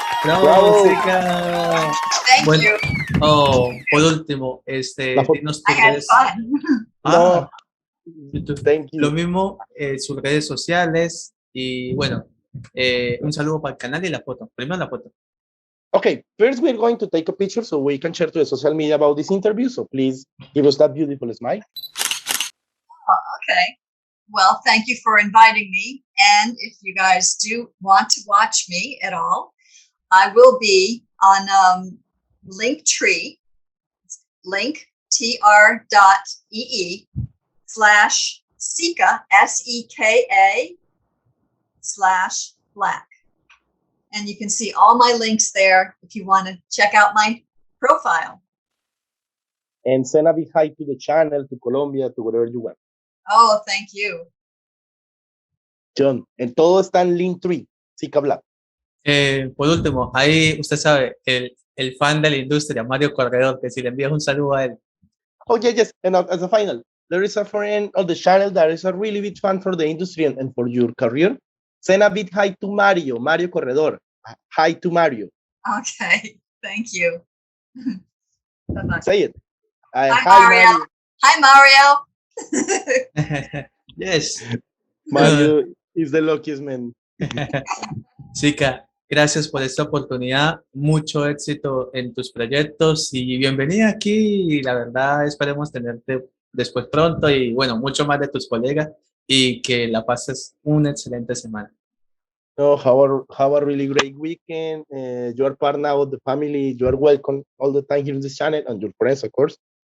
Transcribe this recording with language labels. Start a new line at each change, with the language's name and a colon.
Spanish: ¡Bravo!
English: Thank
Spanish: bueno,
English: you.
Spanish: Por último, dinos tus redes. No, lo mismo, sus redes sociales y bueno, un saludo para el canal y la foto. Primero la foto.
English: Okay, first we're going to take a picture so we can share to the social media about this interview. So please give us that beautiful smile. Okay. Well, thank you for inviting me. And if you guys do want to watch me at all, I will be on Linktree, linktr.ee/SEKA, SEKA/black. And you can see all my links there if you want to check out my profile. And send a big hi to the channel, to Colombia, to wherever you want. Oh, thank you.
Spanish: John, en todo está en Linktree, SEKA Black. Por último, ahí usted sabe, el fan de la industria, Mario Corredor, que si le envías un saludo a él.
English: Oh, yeah, yes. And as a final, there is a friend of the channel that is a really big fan for the industry and for your career. Send a big hi to Mario, Mario Corredor. Hi to Mario. Okay, thank you. Bye-bye. Say it. Hi, Mario. Hi, Mario. Yes. Mario is the luckiest man.
Spanish: Sika, gracias por esta oportunidad, mucho éxito en tus proyectos y bienvenida aquí. La verdad, esperemos tenerte después pronto y bueno, mucho más de tus colegas y que la pases una excelente semana.
English: No, have a really great weekend. You are part now of the family. You are welcome all the time here in this channel and your friends, of course.